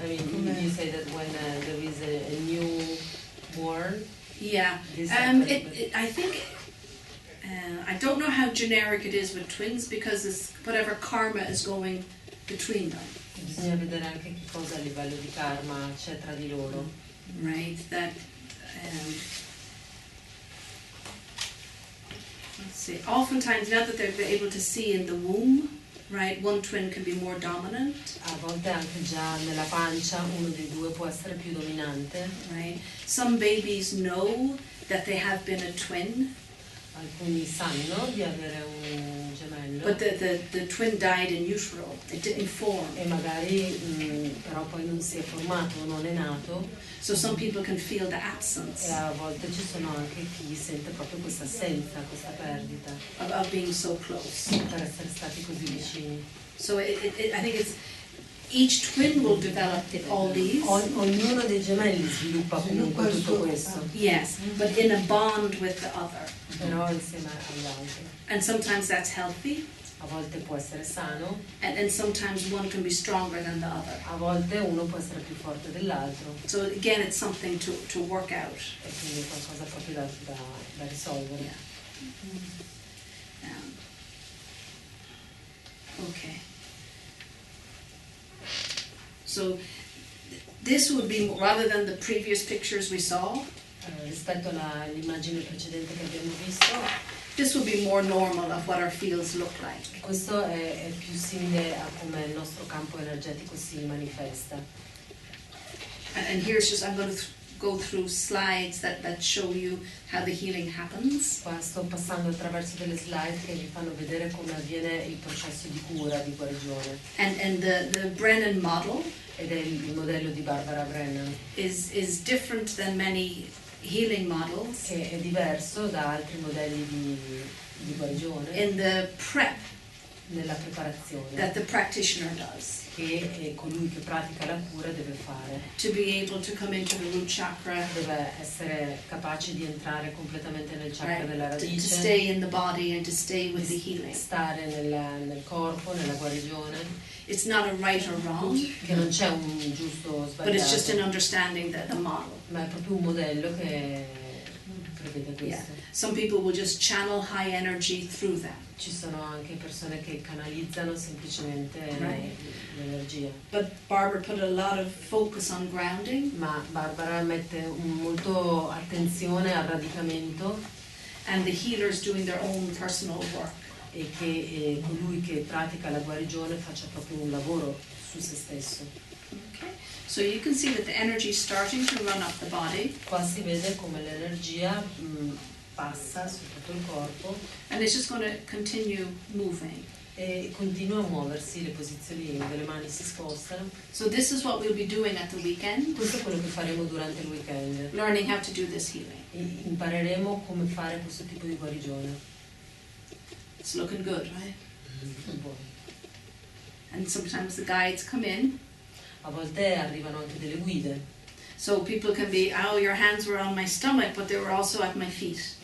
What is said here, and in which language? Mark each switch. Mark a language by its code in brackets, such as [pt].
[en] I mean, you say that when there is a newborn. Yeah, This I think, I don't know how generic it is with twins because it's whatever karma is going between them. [it] Bisogna vedere anche che cosa a livello di karma c'è tra di loro. [en] Right, that, let's see, oftentimes now that they're able to see in the womb, right, one twin can be more dominant. [it] A volte anche già nella pancia uno dei due può essere più dominante. [en] Right, some babies know that they have been a twin, [it] Alcuni sanno di avere un gemello. [en] but the twin died in utero, it didn't form. [it] E magari però poi non si è formato, non è nato, [en] So some people can feel the [it] e [en] absence [it] a volte ci sono anche chi sente proprio questa assenza, questa perdita, [en] of being so close. [it] per essere stati così vicini. [en] So I think it's each twin will develop all these. [it] Ognuno dei gemelli sviluppa comunque tutto questo, [en] Yes, but in a bond with the other. [it] però insieme agli altri. [en] And sometimes that's healthy, [it] A volte può essere sano, [en] and sometimes one can be stronger than the other. [it] a volte uno può essere più forte dell'altro, [en] So again, it's something to work out. [it] e quindi è qualcosa proprio da risolvere. [en] Yeah. Okay. So this would be, rather than the previous pictures we saw, [it] Rispetto all'immagine precedente che abbiamo visto, [en] this would be more normal of what our fields look like. [it] questo è più simile a come il nostro campo energetico si manifesta. [en] And here's just, I'm going to go through slides that show you how the healing happens. [it] Qua sto passando attraverso delle slide che vi fanno vedere come avviene il processo di cura, di guarigione. [en] And the Brennan model [it] Ed è il modello di Barbara Brennan, [en] is different than many healing models [it] che è diverso da altri modelli di guarigione [en] in the prep [it] nella preparazione [en] that the practitioner does [it] che colui che pratica la cura deve fare. [en] to be able to come into the root chakra, [it] Deve essere capace di entrare completamente nel chakra [en] right, [it] della [en] to [it] radice, [en] stay in the body and to stay with the healing. [it] stare nel corpo, nella guarigione, [en] It's not a right or wrong, [it] che non c'è un giusto o [en] but it's just an [it] sbagliato, [en] understanding the model. [it] ma è proprio un modello che prevede [en] Yeah. [it] questo. [en] Some people will just channel high energy through that. [it] Ci sono anche persone che canalizzano semplicemente [en] Right. [it] l'energia, [en] But Barbara put a lot of focus on grounding, [it] ma Barbara mette molto attenzione al radicamento [en] and the healers doing their own personal work. [it] e che colui che pratica la guarigione faccia proprio un lavoro su se stesso. [en] Okay. So you can see that the energy is starting to run up the body, [it] Qua si vede come l'energia passa su tutto il corpo [en] and it's just going to continue moving. [it] e continua a muoversi, le posizioni delle mani si spostano. [en] So this is what we'll be doing at the weekend, [it] Questo è quello che faremo durante il weekend. [en] learning how to do this healing. [it] Impareremo come fare questo tipo di guarigione. [en] It's looking good, right? [it] Buono. [en] And sometimes the guides come in, [it] A volte arrivano anche delle guide. [en] so people can be, oh, your hands were on my stomach, but they were also at my feet.